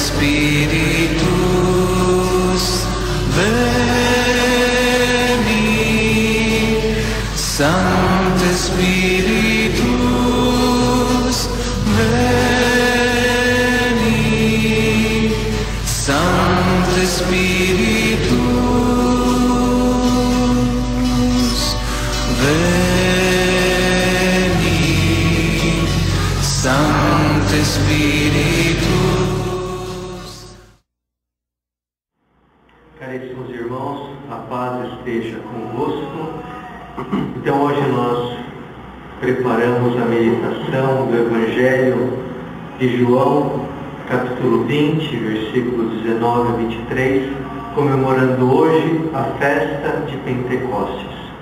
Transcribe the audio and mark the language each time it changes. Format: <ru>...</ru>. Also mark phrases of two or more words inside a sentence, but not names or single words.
<la>Spiritus, veni, Sancte Spiritus, veni, Sancte Spiritus, veni, Sancte Spiritus.</la> <pt>Caríssimos irmãos, a paz esteja convosco. Então hoje nós preparamos a meditação do Evangelho de João, capítulo 20, versículo 19 a 23, comemorando hoje a festa de Pentecostes.</pt>